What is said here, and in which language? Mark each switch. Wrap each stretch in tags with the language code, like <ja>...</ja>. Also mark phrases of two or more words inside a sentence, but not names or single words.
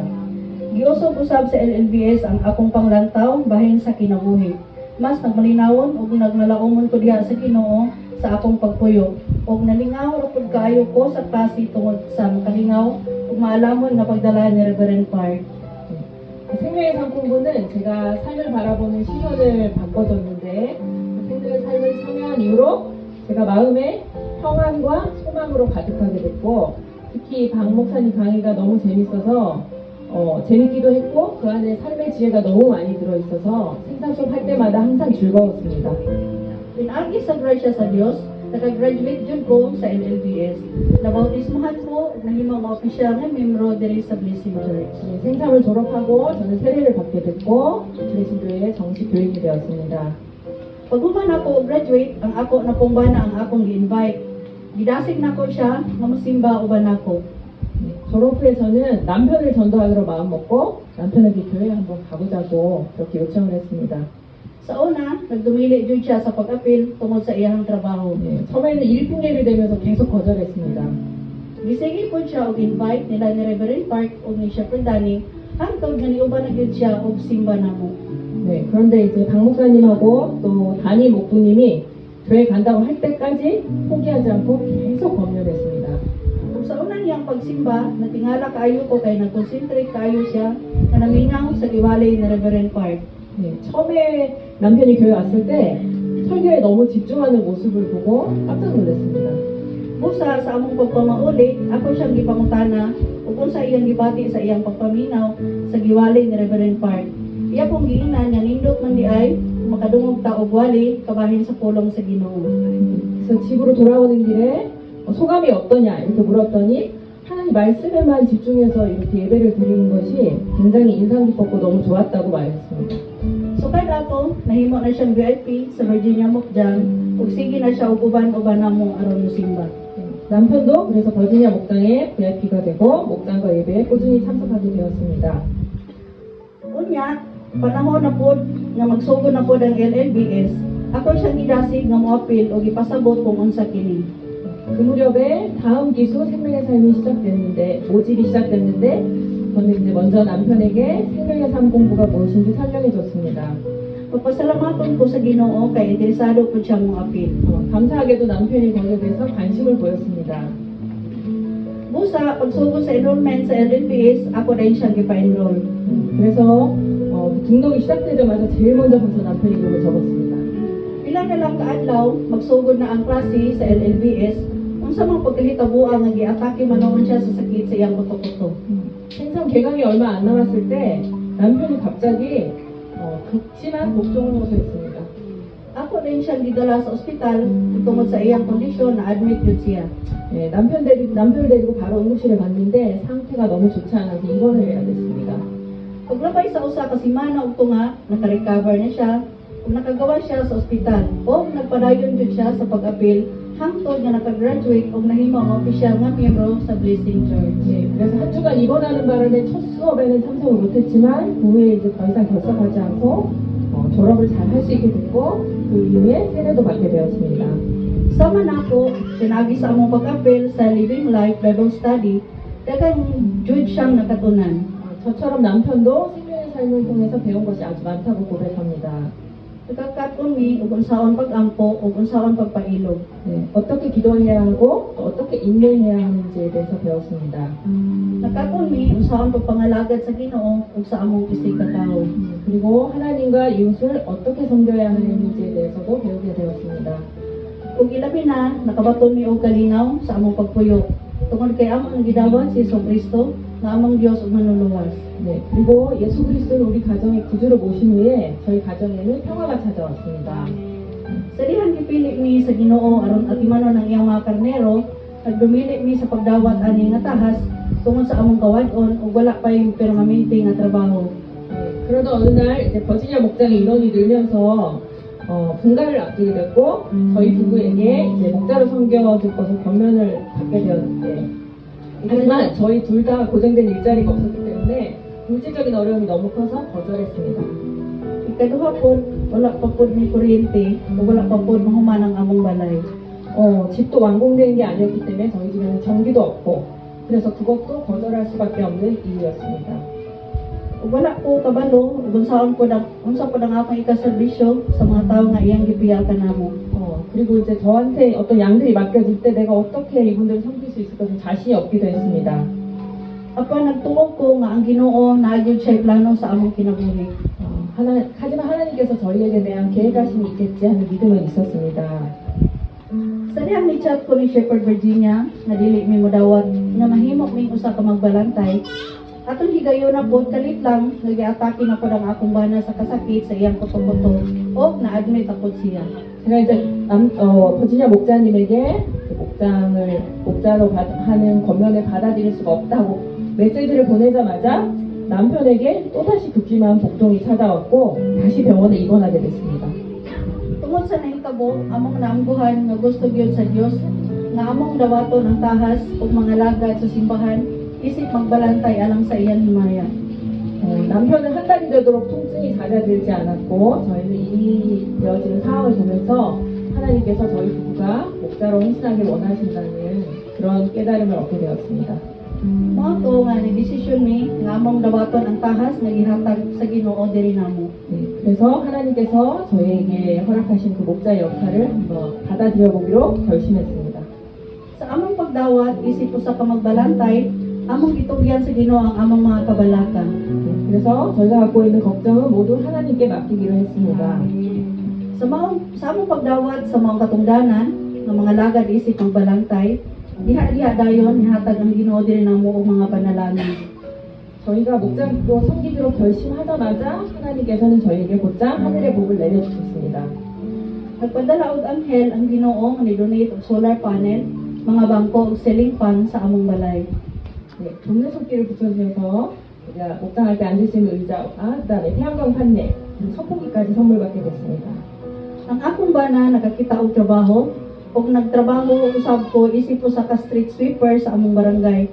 <ceb>Giusog usab sa LLBS ang akong panglantaw bahin sa kinabuhi. Mas nagmalinawon ug nagnalaumon ko diha sa Ginoo sa akong pagpuyo ug nalingaw ra pud kaayo ko sa klase tungod sa makalingaw ug maalamon nga pagdala ni Reverend Park.</ceb> <ko>생명의 삶 공부는 제가 삶을 바라보는 시선을 바꿔줬는데 생명의 삶을 참여한 이후로 제가 마음에 평안과 소망으로 가득하게 됐고 특히 박 목사님 강의가 너무 재밌어서 재밌기도 했고 그 안에 삶의 지혜가 너무 많이 들어있어서 생산송 할 때마다 항상 즐거웠습니다.</ko> <ceb>Pinagi sa grasya sa Dios, naka-graduate jud ko sa LLBS. Nabautismohan ko ug nahimong opisyal nga membro diri sa Blessing Church.</ceb> <ko>네, 생삼을 졸업하고 저는 세례를 받게 됐고 블레싱교회에 정식 교인이 되었습니다.</ko> <ceb>Paghuman ako graduate, ang ako na pong bana ang akong gi-invite. Gidasig nako siya nga mosimba uban nako.</ceb> <ko>네, 졸업 후에 저는 남편을 전도하기로 마음먹고 남편에게 교회에 한번 가보자고 그렇게 요청을 했습니다.</ko> <ceb>Sa una, nagdumili jud siya sa pag-apil tungod sa iyang trabaho.</ceb> <ko>네, 처음에는 일핑계를 대면서 계속 거절했습니다.</ko> <ceb>Gisigi po siya og invite nila ni Reverend Park o ni Shepherd Danny hangtod nga niuban na gyud siya og simba namo.</ceb> <ko>네, 그런데 이제 박 목사님하고 또 단임 목부님이 교회 간다고 할 때까지 포기하지 않고 계속 권면했습니다.</ko> <ceb>Ug sa unang iyang pagsimba, natingala kaayo ko kay nag-concentrate kaayo siya na naminaw sa giwalay ni Reverend Park.</ceb> <ko>네, 처음에 남편이 교회 왔을 때 설교에 너무 집중하는 모습을 보고 깜짝 놀랐습니다.</ko> <ceb>Busa sa among pagpamauli, ako siyang gipangutana ug unsa iyang gibati sa iyang pagpaminaw sa giwalay ni Reverend Park. Iya pong giingnan nga nindot man di ay makadungog ta og wali kabahin sa pulong sa Ginoo.</ceb> <ko>그래서 집으로 돌아오는 길에 소감이 어떠냐 이렇게 물었더니 하나님 말씀에만 집중해서 이렇게 예배를 드리는 것이 굉장히 인상 깊었고 너무 좋았다고 말했습니다.</ko> <ceb>So kada ako, nahimo na siyang VIP sa Virginia Mukjang ug sige na siya og uban-uban namo aron mosimba.</ceb> <ko>남편도 그래서 버지니아 목장에 VIP가 되고 목장과 예배에 꾸준히 참석하게 되었습니다.</ko> <ceb>Unya, panahon na pod nga magsugod na pod ang LLBS, ako siyang gidasig nga moapil o gipasabot kung unsa kini.</ceb> <ko>그 무렵에 다음 기수 생명의 삶이 시작됐는데 모집이 시작됐는데 저는 이제 먼저 남편에게 생명의 삶 공부가 무엇인지 설명해 줬습니다.</ko> <ceb>Pagpasalamaton ko sa Ginoo kay interesado po siya moapil.</ceb> <ko>감사하게도 남편이 거기에 대해서 관심을 보였습니다.</ko> <ceb>Busa, pagsugod sa enrollment sa LLBS, ako rin siyang gipa-enroll.</ceb> <ko>그래서 등록이 시작되자마자 제일 먼저 가서 남편 이름을 적었습니다.</ko> <ceb>Pila na lang kaadlaw, magsugod na ang klase sa LLBS, unsa mang pagkahitabuan nga giatake manoon siya sa sakit sa iyang buto-buto.</ceb> <ko>생선 개강이 얼마 안 남았을 때 남편이 갑자기 극심한 복종을 호소했습니다.</ko> <ceb>Ako rin siyang gidala sa ospital tungod sa iyang kondisyon na admit yun siya.</ceb> <ko>네, 남편을 데리고 바로 응급실에 갔는데 상태가 너무 좋지 않아서 입원을 해야 됐습니다.</ko> <ceb>Paglabay sa usa ka semana ug tunga, naka-recover na siya ug nakagawa siya sa ospital o nagpadayon jud siya sa pag-apil hangtod nga naka-graduate ug nahimo ang opisyal nga miyembro sa Blessing Church.</ceb> <ko>네, 그래서 한 주간 입원하는 바람에 첫 수업에는 참석을 못했지만 그 후에 이제 더 이상 결석하지 않고 졸업을 잘 할 수 있게 됐고 그 이후에 세례도 받게 되었습니다.</ko> <ceb>Sama na ako, sinabi sa among pag-apil sa Living Life Bible Study, daghang jud siyang nakatunan.</ceb> <ko>저처럼 남편도 생명의 삶을 통해서 배운 것이 아주 많다고 고백합니다.</ko> <ceb>Nagkakaton mi ug unsaon pag-ampo ug unsaon pagpailog.</ceb> <ko>네, 어떻게 기도해야 하고 또 어떻게 인내해야 하는지에 대해서 배웠습니다.</ko> <ceb>Nagkakaton mi unsaon pagpangalagad sa Ginoo ug sa among isig katawo.</ceb> <ko>그리고 하나님과 이웃을 어떻게 섬겨야 하는지에 대해서도 배우게 되었습니다.</ko> <ceb>Ug ilabi na nakabaton mi og kalinaw sa among pagpuyo. Tungod kay among gidawat si Kristo nga among Dios ug manluluwas.</ceb> <ko>네, 그리고 예수 그리스도를 우리 가정의 구주로 모신 후에 저희 가정에는 평화가 찾아왔습니다.</ko> <ceb>Sa dihang gipili mi sa Ginoo aron atimanon ang iyang mga karnero, nagdumili mi sa pagdawat ani nga tahas tungod sa among kawad-on ug wala pa yung permanente nga trabaho.</ceb> <ko>그러던 어느 날 이제 버지니아 목장의 인원이 늘면서 분가를 앞두게 됐고 저희 부부에게 이제 목자로 섬겨줄 것을 권면을 받게 되었는데 하지만 저희 둘 다 고정된 일자리가 없었기 때문에 물질적인 어려움이 너무 커서 거절했습니다.</ko> <ceb>Ikaduha pod, wala pa pod ni kuryente ug wala pa pod mahuman ang among balay.</ceb> <ko>집도 완공된 게 아니었기 때문에 저희 집에는 전기도 없고 그래서 그것도 거절할 수밖에 없는 이유였습니다.</ko> <ceb>Ug wala ko kabalo ug unsa pod ang akong ikaserbisyo sa mga tawo nga iyang gipiyal kanamo.</ceb> <ko>그리고 이제 저한테 어떤 양들이 맡겨질 때 내가 어떻게 이분들을 섬길 수 있을까 좀 자신이 없기도 했습니다.</ko> <ceb>Apan nagtuo ko nga ang Ginoo naagid siya plano sa among kinabuhi.</ceb> <ko>하지만 하나님께서 저희에게 대한 계획하심이 있겠지 하는 믿음은 있었습니다.</ko> <ceb>Sa dihang ni chat ko ni Shepherd Virginia nga dili mi modawat nga mahimo ming usa ka magbalantay. Atong higayon na pod kalit lang nga giatake na pod ang akong bana sa kasakit sa iyang kuto-kuto o na-admit ako siya.</ceb> <ko>제가 이제 버지니아 목자님에게 목자로 하는 권면을 받아들일 수가 없다고 메시지를 보내자마자 남편에게 또다시 극심한 복통이 찾아왔고 다시 병원에 입원하게 됐습니다.</ko> <ceb>Tungod sa nahitabo, among naamguhan nga gusto gyud sa Dios nga among dawaton ang tahas ug mga lagad sa simbahan isip magbalantay alang sa iyang himaya.</ceb> <ko>남편은 한 달이 되도록 통증이 잦아들지 않았고 저희는 일이 되어지는 상황을 보면서 하나님께서 저희 부부가 목자로 헌신하길 원하신다는 그런 깨달음을 얻게 되었습니다.</ko> <ceb>Mao to nga ni desisyon mi nga among dawaton ang tahas nga gihatag sa Ginoo diri namo.</ceb> <ko>네, 그래서 하나님께서 저희에게 허락하신 그 목자의 역할을 한번 받아들여 보기로 결심했습니다.</ko> <ceb>Sa among pagdawat isip usa ka magbalantay, among gitugyan sa Ginoo ang among mga kabalaka.</ceb> <ko>그래서 저희가 갖고 있는 걱정은 모두 하나님께 맡기기로 했습니다.</ko> <ceb>Sa among pagdawat sa mga katungdanan ng mga lagad isip magbalantay, diha dayon nihatag ang Ginoo diri namo og mga panalangin.</ceb> <ko>저희가 목장도 섬기기로 결심하자마자 하나님께서는 저희에게 곧장 하늘의 복을 내려주셨습니다.</ko> <ceb>Nagpadala og anghel ang Ginoo nga ni-donate og</ceb> <en>solar panel,</en> <ceb>mga bangko ug</ceb> <en>ceiling fan</en> <ceb>sa among balay.</ceb> <ko>네, 동네 속기를 붙여주셔서 우리가 목장할 때 앉을 수 있는 의자와 그다음에 태양광 판넬, 그리고 선풍기까지 선물받게 됐습니다.</ko> <ceb>Ang akong bana nakakita og trabaho ug nagtrabaho usab ko isip usa ka</ceb> <en>street sweeper</en> <ceb>sa among barangay.</ceb>